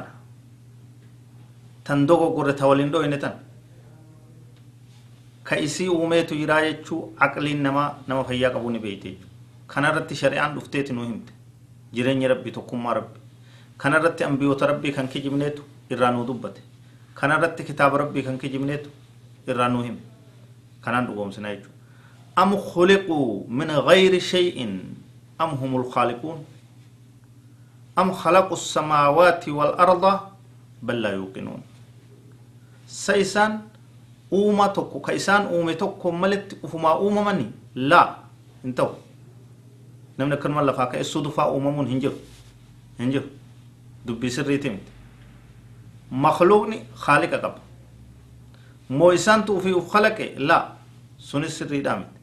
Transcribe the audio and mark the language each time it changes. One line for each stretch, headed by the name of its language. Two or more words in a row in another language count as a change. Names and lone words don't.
Oromo: Tan dogoggorre ta waliin dhoyne tan ka isii uumeetu jiraa jechuu aqliin nama fayyaa qabu ni beeyte jechuu. Kanarratti shari'aan dhufteeti nu himte jireenya rabbii tokkummaa rabbii. Kanarratti ambiyoota rabbii kan kijibneetu irraa nu dubbate. Kanarratti kitaaba rabbii kan kijibneetu irraa nu hime. Kanaan dhugoomsina jechuu.
Arabic: أم خلقوا من غير شيء أم هم الخالقون أم خلقوا السماوات والأرض بل لا يوقنون.
Oromo: Saisaan uuma tokko ka isaan uume tokko maletti ufumaa uumamani laa hin ta'u. Namni akkanuma lafaa ka'e dufaa uumamuun hin jiru dubbii sirriiti miti. Makhluuqni khaaliqa qaba. Moo isaantu ufii uf khalaqe laa sunis sirriidhaa miti.